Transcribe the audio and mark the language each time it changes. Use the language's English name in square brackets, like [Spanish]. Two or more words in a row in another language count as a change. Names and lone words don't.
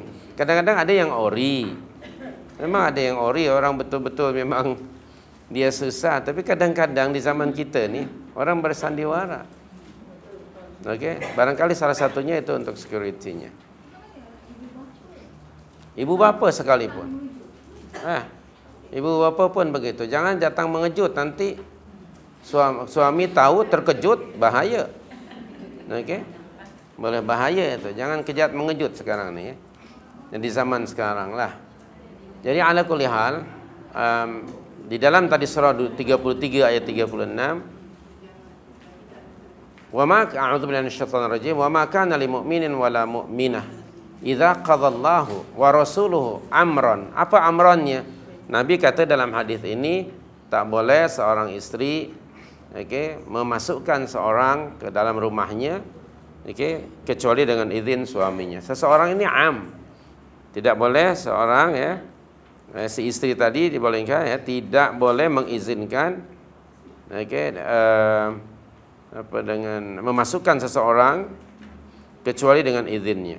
[Malay] Kadang-kadang ada yang ori. Memang ada yang ori, orang betul-betul memang dia susah. Tapi kadang-kadang di zaman kita ni, orang bersandiwara. Okey, barangkali salah satunya itu untuk security-nya. Ibu bapa sekalipun. Ibu bapa pun begitu. Jangan datang mengejut, nanti suami tahu terkejut, bahaya. Okey? Boleh bahaya itu. Jangan kejat mengejut sekarang ni ya. Di zaman sekarang lah. Jadi [Arabic] على كل حال, [Malay] di dalam tadi surah 33 ayat 36, [Arabic] وما أعوذ بالله من الشيطان الرجيم وما كان لمؤمن ولا مؤمنة إذا قضى الله ورسوله أمرا. [Malay] Apa amrannya? Nabi kata dalam hadis ini tak boleh seorang istri memasukkan seorang ke dalam rumahnya kecuali dengan izin suaminya. Seseorang ini am. Tidak boleh seorang si istri tadi dibolehkan tidak boleh mengizinkan dengan memasukkan seseorang kecuali dengan izinnya.